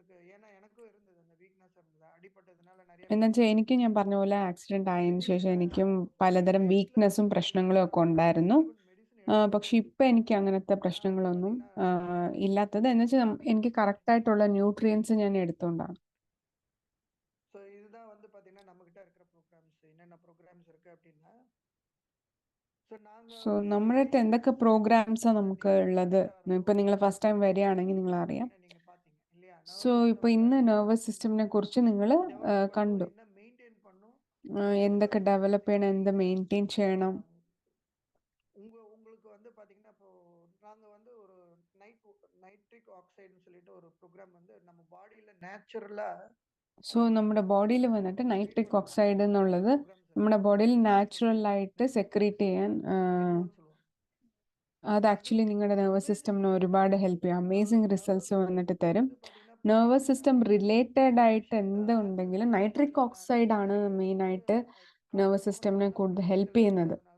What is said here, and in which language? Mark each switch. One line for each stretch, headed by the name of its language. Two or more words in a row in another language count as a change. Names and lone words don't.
Malayalam: എന്ന് വെച്ചാൽ എനിക്ക് ഞാൻ പറഞ്ഞ പോലെ ആക്സിഡന്റ് ആയതിനു ശേഷം എനിക്കും പലതരം വീക്ക്നെസ്സും പ്രശ്നങ്ങളും ഒക്കെ ഉണ്ടായിരുന്നു. പക്ഷെ ഇപ്പൊ എനിക്ക് അങ്ങനത്തെ പ്രശ്നങ്ങളൊന്നും ഇല്ലാത്തത് എന്ന് വെച്ചാൽ എനിക്ക് കറക്റ്റായിട്ടുള്ള ന്യൂട്രിയൻസ് ഞാൻ എടുത്തുകൊണ്ടാണ്.
Tamil: ஸோ இதுதான் வந்து பார்த்தீங்கன்னா நம்மகிட்ட இருக்கிற ப்ரோக்ராம்ஸ் என்னென்ன ப்ரோக்ராம்ஸ் இருக்கு அப்படின்னா
Malayalam: സോ നമ്മുടെ അടുത്ത് എന്തൊക്കെ പ്രോഗ്രാംസാണ് നമുക്ക് ഉള്ളത്. ഇപ്പൊ നിങ്ങൾ
English: first time
Malayalam: വരികയാണെങ്കിൽ നിങ്ങൾ അറിയാം. സോ ഇപ്പൊ ഇന്ന്
English: nervous system
Malayalam: കുറിച്ച് നിങ്ങൾ കണ്ടു, എന്തൊക്കെ ഡെവലപ്പ് ചെയ്യണം, എന്ത് മെയിൻറ്റെയിൻ ചെയ്യണം.
Tamil: உங்களுக்கு வந்து பாத்தீங்கன்னா இப்போ நாங்க வந்து ஒரு
English: nitric oxide
Tamil: சொல்லிட்டு ஒரு ப்ரோக்ராம் வந்து நம்ம பாடியில நேச்சுரலா.
Malayalam: സോ നമ്മുടെ ബോഡിയിൽ വന്നിട്ട്
English: nitric oxide
Malayalam: എന്നുള്ളത് നമ്മുടെ ബോഡിയിൽ നാച്ചുറലായിട്ട് സെക്രീറ്റ് ചെയ്യാൻ അത് ആക്ച്വലി നിങ്ങളുടെ
English: nervous system
Malayalam: ഒരുപാട് ഹെൽപ്പ് ചെയ്യും.
English: amazing results
Malayalam: വന്നിട്ട് തരും.
English: nervous system related
Malayalam: ആയിട്ട് എന്തുണ്ടെങ്കിലും
English: nitric oxide
Malayalam: ആണ് മെയിനായിട്ട്
English: nervous system
Malayalam: കൂടുതൽ ഹെൽപ്പ് ചെയ്യുന്നത്.